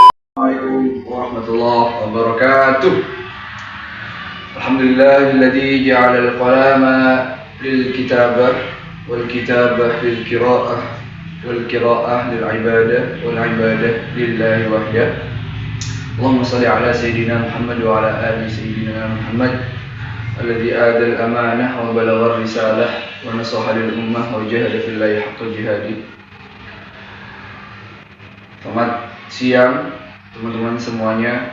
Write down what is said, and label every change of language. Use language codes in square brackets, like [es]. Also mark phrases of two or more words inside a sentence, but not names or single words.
[ar] السلام عليكم ورحمة الله وبركاته. الحمد لله الذي جعل القلم للكتابة والكتابة للقراءة والقراءة للعبادة والعبادة لله وحده. اللهم صل على سيدنا محمد وعلى آل سيدنا محمد الذي أدى الأمانة وبلغ الرسالة ونصح للأمة وجاهد في الله حق جهاده. [id] Selamat siang teman-teman semuanya.